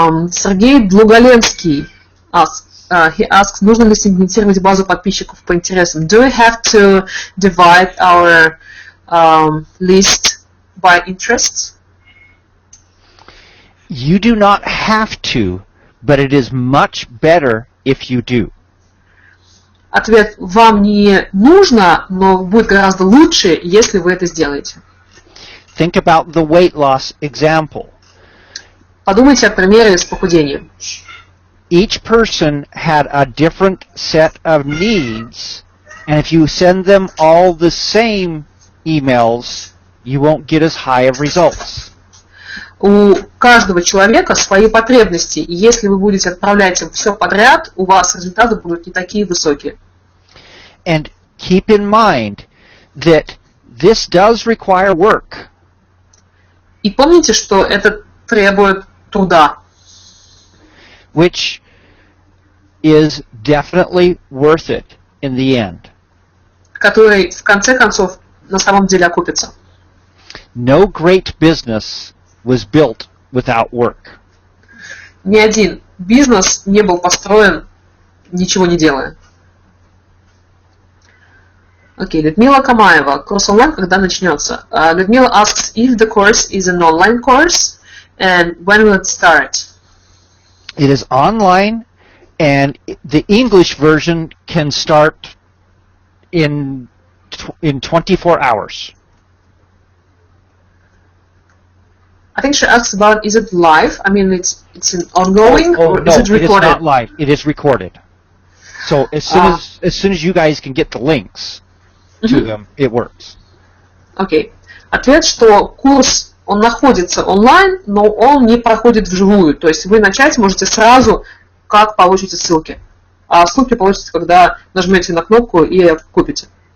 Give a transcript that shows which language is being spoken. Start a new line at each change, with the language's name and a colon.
Russian: Сергей Длуголенский
English: he asks,
Russian: нужно ли сегментировать базу подписчиков по интересам?
English: Do we have to divide our list by interests? You do not have to, but it is much better if you do.
Russian: Ответ: вам не нужно, но будет гораздо лучше, если вы это сделаете.
English: Think about the weight loss example.
Russian: Подумайте о примере с похудением.
English: Each person had a different set of needs, and if you send them all the same emails, you won't get as high of results.
Russian: У каждого человека свои потребности, и если вы будете отправлять им все подряд, у вас результаты будут не такие высокие.
English: And keep in mind that this does require work.
Russian: И помните, что это требует труда.
English: Which is definitely worth it in the end.
Russian: Который в конце концов на самом деле окупится.
English: No great business was built without work.
Russian: Ни один бизнес не был построен, ничего не делая. Окей, Людмила Камаева. Курс онлайн когда начнется?
English: Людмила asks if the course is an online course and when will it start? It is online, and the English version can start in 24 hours. I think she asks about, is it live? I mean, it's an ongoing, or no, is it recorded? It is not live. It is recorded. So as soon as you guys can get the links to them, it works.
Russian: Окей. Ответ, что курс, он находится онлайн, но он не проходит вживую. То есть вы начать можете сразу, как получите ссылки. А ссылки получите, когда нажмете на кнопку и купите.